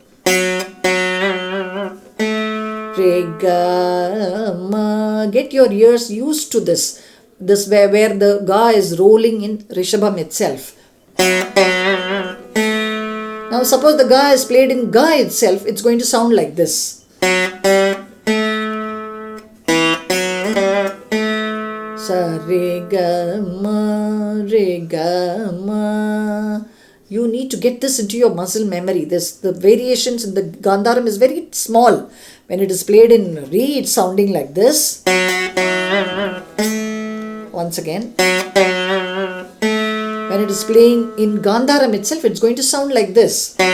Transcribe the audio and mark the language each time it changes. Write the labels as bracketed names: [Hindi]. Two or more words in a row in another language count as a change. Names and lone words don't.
[English] Re, Ga, Ma. Get your ears used to this. This where the Ga is rolling in Rishabam itself. Now suppose the Ga is played in Ga itself, it's going to sound like this. Sa re ga ma, re ga ma. You need to get this into your muscle memory. The variations in the Gandharam is very small. When it is played in Re, it's sounding like this. Once again. When it is playing in Gandharam itself, it's going to sound like this.